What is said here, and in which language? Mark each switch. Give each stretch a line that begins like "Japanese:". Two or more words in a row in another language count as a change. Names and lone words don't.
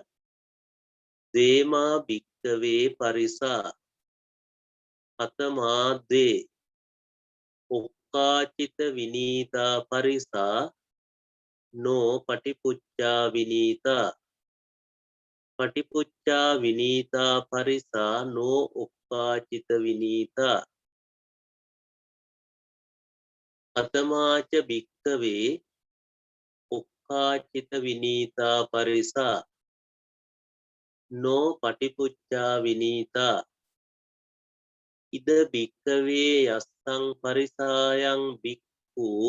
Pali: දේමා භික්ඛවේ පරිසා කතමාද්වේ ඔක්කාචිත විනීතා පරිසා නෝ පටිපුච්ඡා විනීතා පටිපුච්ඡා විනීතා පරිසා නෝ ඔක්කාචිත විනීතා කතමාච භික්ඛවේ ඔක්කාචිත විනීතා පරිසා නෝ පටිපුච්ඡා විනීතා ඉද භික්ඛවේ යස්සං පරිසායන් භික්ඛු